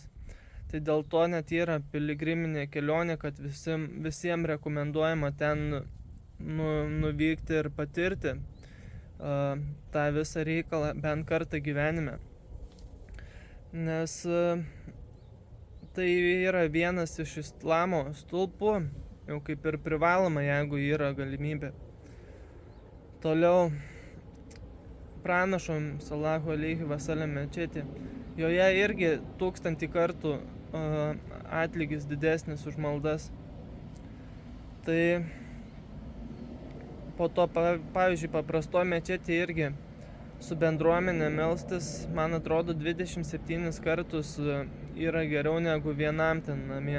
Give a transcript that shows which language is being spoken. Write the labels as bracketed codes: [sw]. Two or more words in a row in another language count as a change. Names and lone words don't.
[lt] Tai dėl to net yra piligriminė kelionė, kad visiems rekomenduojama ten nuvykti ir patirti tą visą reikalą bent kartą gyvenime. Nes tai yra vienas iš islamo stulpų, jau kaip ir privaloma, jeigu yra galimybė. Toliau pranašom [ar] صلى الله عليه وسلم [lt] mečetė. Joje irgi 1000 kartų atlygis didesnis už maldas. Tai po to, pavyzdžiui, paprasto mečetė irgi su bendruomenė melstis, man atrodo, 27 kartus yra geriau negu vienam ten namie.